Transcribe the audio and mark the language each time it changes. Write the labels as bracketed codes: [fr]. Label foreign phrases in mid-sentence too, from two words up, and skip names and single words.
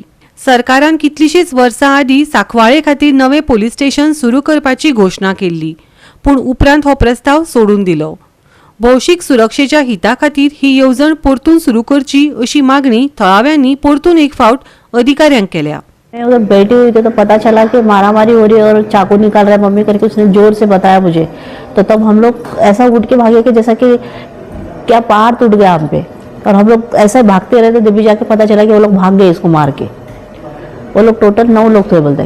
[kok] सरकारान कितलीशीच वर्सां आदीं सांकवाळे खातीर नवे पुलीस स्टेशन सुरू करपाची घोशणा केल्ली, पूण उपरांत हो प्रस्ताव सोडून दिलो। भौशीक सुरक्षेच्या हिता खातीर ही येवजण परतून सुरू करची अशी मागणी थळाव्यांनी परतून एक फावट अधिकाऱ्यांक केल्या। [hi] उधर बैठी हुई थी तो पता चला कि मारामारी हो रही है और चाकू निकाल रहा है मम्मी करके उसने जोर से बताया मुझे। तो तब हम लोग ऐसा उठ के भागे कि जैसा कि क्या पहाड़ टूट गया हम पे, और हम लोग ऐसा भागते रहे थे। जब भी जाके पता चला कि वो लोग भाग गए इसको मार के। वो लोग टोटल 9 लोग थे बोलते हैं।